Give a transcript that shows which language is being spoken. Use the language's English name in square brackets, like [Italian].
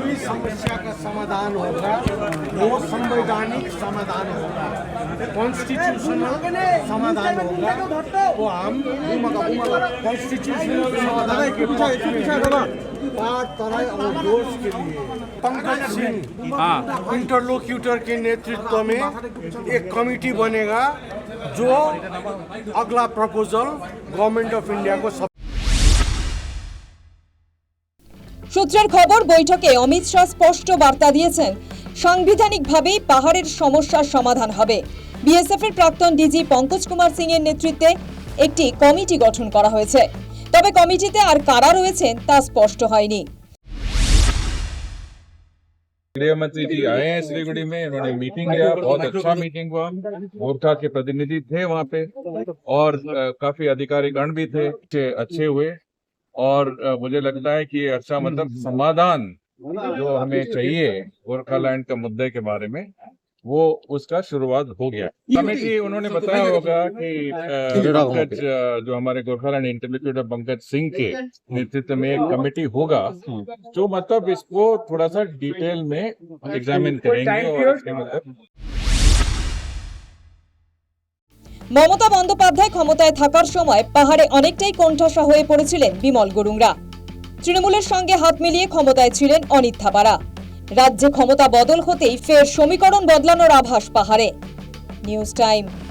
[Hindi] कोई समस्या का समाधान होगा वो संवैधानिक समाधान होगा, कॉन्स्टिट्यूशनल समाधान होगा, वो हम कॉन्स्टिट्यूशनल समाधान के पक्ष में पार्ट तरह और दोष के लिए पंकज सिंह इंटरलोक्यूटर के नेतृत्व में एक कमिटी बनेगा जो अगला प्रपोजल गवर्नमेंट ऑफ इंडिया को [Bangla] সূত্রের খবর, বৈঠকে অমিত শাহ স্পষ্ট বার্তা দিয়েছেন সাংবিধানিকভাবেই পাহাড়ের সমস্যার সমাধান হবে। বিএসএফ এর প্রাক্তন ডিজি পঙ্কজ কুমার সিং এর নেতৃত্বে একটি কমিটি গঠন করা হয়েছে, তবে কমিটিতে আর কারা রয়েছেন তা স্পষ্ট হয়নি। [Hindi] गृह मंत्री जी आए हैं सिलीगुड़ी में, इन्होंने मीटिंग लिया, बहुत अच्छा मीटिंग हुआ। गोरखा के प्रतिनिधि थे वहाँ पे और काफी अधिकारीगण भी थे, अच्छे हुए। और मुझे लगता है कि ये अच्छा मतलब समाधान जो हमें चाहिए गोरखालैंड का मुद्दे के बारे में, वो उसका शुरुआत हो गया। कमेटी उन्होंने बताया होगा कि पंकज जो हमारे गोरखालैंड इंटरलोक्यूटर पंकज सिंह के नेतृत्व में एक कमेटी होगा जो मतलब इसको थोड़ा सा डिटेल में एग्जामिन करेंगे और इसके मतलब [Bangla] মমতা বন্দ্যোপাধ্যায় ক্ষমতায় থাকার সময় পাহাড়ে অনেকটাই কোণঠাসা হয়ে পড়েছিলেন বিমল গুরুংরা। তৃণমূলের সঙ্গে হাত মিলিয়ে ক্ষমতায় ছিলেন অনিত থাপারা। রাজ্যে ক্ষমতা বদল হতেই ফের সমীকরণ বদলানোর আভাস পাহাড়ে। News time.